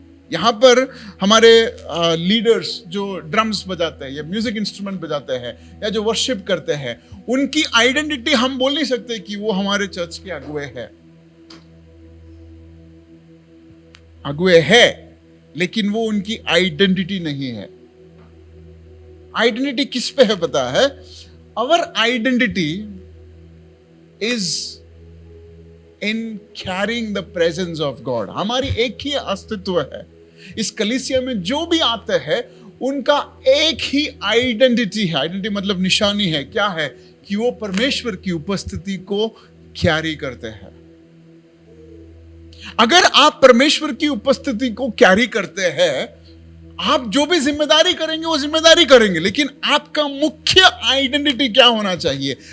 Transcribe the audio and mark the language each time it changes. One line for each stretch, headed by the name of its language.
Hindi: यहां पर हमारे लीडर्स जो ड्रम्स बजाते हैं या म्यूजिक इंस्ट्रूमेंट बजाते हैं या जो वर्शिप करते हैं, उनकी आइडेंटिटी हम बोल नहीं सकते कि वो हमारे चर्च के अगुए है। अगुए है, लेकिन वो उनकी आइडेंटिटी नहीं है। आइडेंटिटी किस पे है पता है?
English: Our identity is in carrying the presence of God.
Hindi: हमारी एक ही अस्तित्व है। इस कलीसिया में जो भी आते हैं उनका एक ही आइडेंटिटी है। आइडेंटिटी मतलब निशानी है। क्या है? कि वो परमेश्वर की उपस्थिति को कैरी करते हैं। अगर आप परमेश्वर की उपस्थिति को कैरी करते हैं, आप जो भी जिम्मेदारी करेंगे वो जिम्मेदारी करेंगे, लेकिन आपका मुख्य आइडेंटिटी क्या होना चाहिए?